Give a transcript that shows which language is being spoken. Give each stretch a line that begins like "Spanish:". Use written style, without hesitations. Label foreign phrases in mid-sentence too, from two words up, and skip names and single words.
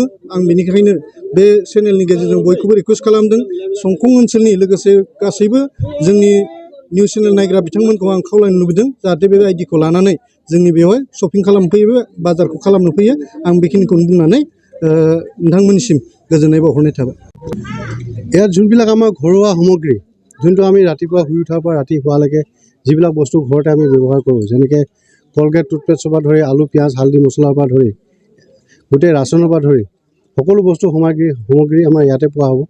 Bodo: आं बेनिखायनो बे चेनेलनि गेजेरजों बयखौबो रिकुवेस्ट खालामदों। समखं ओनसोलनि लोगोसे गासैबो जोंनि
English: news channel
Bodo: नायग्रा बिथांमोनखौ आं खावलायनो लुबैदों जाहाथे बे आइडिखौ लानानै जोंनि बेवहाय शपिं खालामफैयो, बाजारखौ खालामनो फैयो। आं बेखिनिखौनो बुंनानै नोंथांमोननिसिम गोजोननाय बावहरनाय थाबाय।
Assamese: ইয়াত যোনবিলাক আমাৰ ঘৰুৱা সামগ্ৰী, যোনটো আমি ৰাতিপুৱা শুই উঠাৰ পৰা ৰাতি হোৱালৈকে যিবিলাক বস্তু ঘৰতে আমি ব্যৱহাৰ কৰোঁ, যেনেকৈ কলগেট, টুথপেষ্টৰ পৰা ধৰি আলু, পিঁয়াজ, হালধি, মছলাৰ পৰা ধৰি গোটেই ৰাচনৰ পৰা ধৰি সকলো বস্তু সামগ্ৰী আমাৰ ইয়াতে পোৱা হ'ব।